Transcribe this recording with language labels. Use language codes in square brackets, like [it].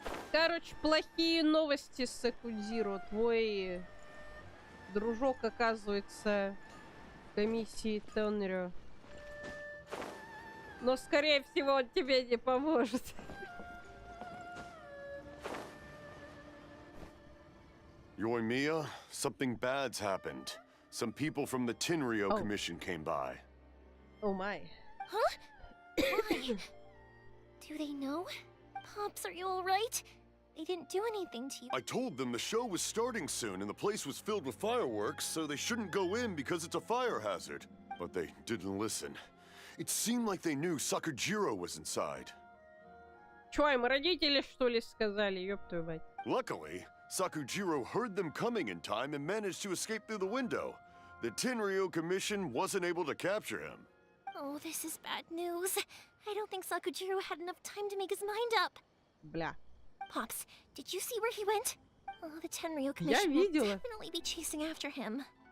[ru] Короче, плохие новости, Секудзиро. Твой дружок, оказывается, в комиссии Тонрё. Но, скорее всего, он тебе не поможет. [en] Yoimiya, something bad's happened. Some people from the Tenryo Commission came by. Oh my. Huh? Why? Do they know? Pops, are you alright? They didn't do anything to you. I told them the show was starting soon and the place was filled with fireworks, so they shouldn't go in because it's a fire hazard. But they didn't listen. It seemed like they knew Sakujiro was inside. [ru] Чё, им родители, что ли, сказали? Ёб твою мать. [en] Luckily, Sakujiro heard them coming in time and managed to escape through the window. The Tenryo Commission wasn't able to capture him. Oh, this is bad news. I don't think Sakujiro had enough time to make his mind up. [ru] Бля. [en] Pops, did you see where he went? Oh, the Tenryo Commission will definitely be chasing after him.